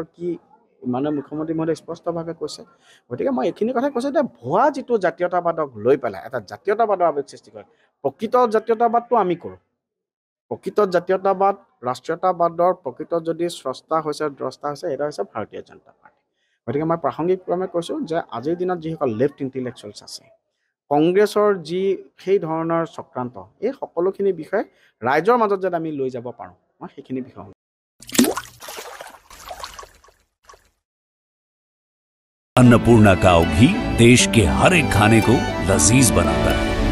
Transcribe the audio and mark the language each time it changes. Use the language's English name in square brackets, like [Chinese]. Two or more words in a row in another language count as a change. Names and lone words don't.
[Assamese] কি মানে মুখ্যমন্ত্ৰী মহোদয়ে স্পষ্টভাৱে কৈছে গতিকে মই এইখিনি কথা কৈছোঁ যে ভুৱা যিটো জাতীয়তাবাদক লৈ পেলাই এটা জাতীয়তাবাদৰ আৱেগ সৃষ্টি কৰে প্ৰকৃত জাতীয়তাবাদটো আমি কৰোঁ প্ৰকৃত জাতীয়তাবাদ ৰাষ্ট্ৰীয়তাবাদৰ প্ৰকৃত যদি স্ৰষ্টা হৈছে দ্ৰষ্টা হৈছে এটা হৈছে ভাৰতীয় জনতা পাৰ্টি গতিকে মই প্ৰাসংগিকভাৱে কৈছোঁ যে আজিৰ দিনত যিসকল লেফ্ট ইণ্টেলেকচুৱেলছ আছে কংগ্ৰেছৰ যি সেই ধৰণৰ চক্ৰান্ত এই সকলোখিনি বিষয়ে ৰাইজৰ মাজত যাতে আমি লৈ যাব পাৰোঁ মই সেইখিনি বিষয় [Hindi] अन्नपूर्णा काव घी देश के हर एक खाने को लजीज बनाता है।